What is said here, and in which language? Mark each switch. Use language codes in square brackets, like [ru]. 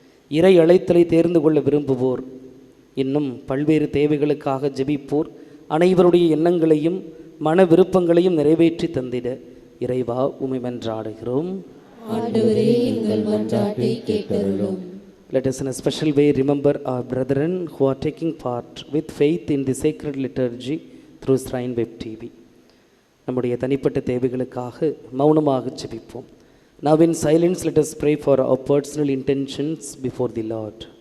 [ta] இறை அழைத்தலை தேர்ந்து கொள்ள விரும்புவோர், இன்னும் பல்வேறு தேவைகளுக்காக ஜெபிப்போர் அனைவருடைய எண்ணங்களையும் மன விருப்பங்களையும் நிறைவேற்றி தந்திட இறைவா உம்மை மன்றாடுகிறோம். ஆண்டவரே எங்கள் மன்றாட்டை கேட்டருளும். [en] Let us in a special way remember our brethren who are taking part with faith in the sacred liturgy through Shrine Web TV. [ta] நம்முடைய தனிப்பட்ட தேவைகளுக்காக மௌனமாக ஜெபிப்போம். [en] Now in silence let us pray for our personal intentions before the Lord.